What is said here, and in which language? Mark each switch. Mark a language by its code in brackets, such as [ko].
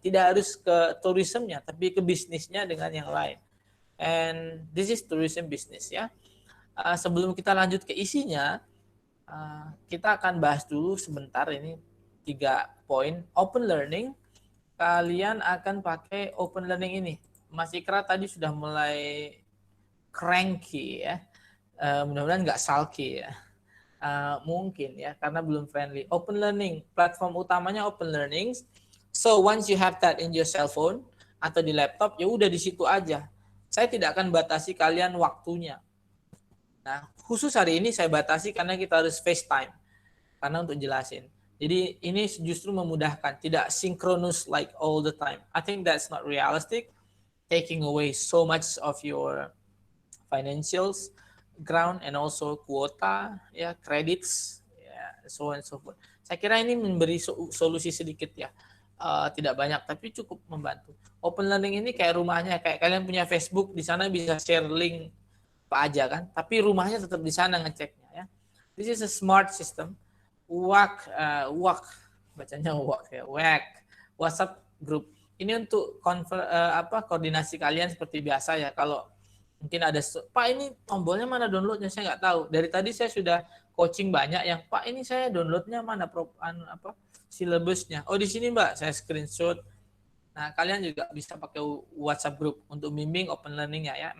[id] Tidak harus ke tourismnya, tapi ke bisnisnya dengan yang lain. [en] And this is tourism business ya. [id] Sebelum kita lanjut ke isinya, kita akan bahas dulu sebentar ini 3 poin. Open learning, kalian akan pakai open learning ini. Mas Ikra tadi sudah mulai cranky ya. Mudah-mudahan nggak sulky ya. Mungkin ya karena belum friendly. Open learning, platform utamanya open learning. [en] So once you have that in your cell phone [id] atau di laptop, ya udah di situ aja. Saya tidak akan batasi kalian waktunya. Nah, khusus hari ini saya batasi karena kita harus FaceTime. Karena untuk jelasin. Jadi ini justru memudahkan, tidak [en] synchronous like all the time. I think that's not realistic, taking away so much of your financials ground and also kuota ya, credits ya, so on and so forth. [id] Saya kira ini memberi solusi sedikit ya. tidak banyak, tapi cukup membantu. Open learning ini kayak rumahnya, kayak kalian punya Facebook, di sana bisa share link apa aja kan, tapi rumahnya tetap di sana ngeceknya ya. [en] This is a smart system. [id] WAC, bacanya WAC ya, WAC, WhatsApp group. Ini untuk koordinasi kalian seperti biasa ya. Kalau mungkin ada, Pak ini tombolnya mana downloadnya, saya nggak tahu. Dari tadi saya sudah coaching banyak yang, Pak ini saya downloadnya mana silabusnya. Oh di sini Mbak, saya screenshot. Nah kalian juga bisa pakai WhatsApp group untuk bimbing open learningnya ya.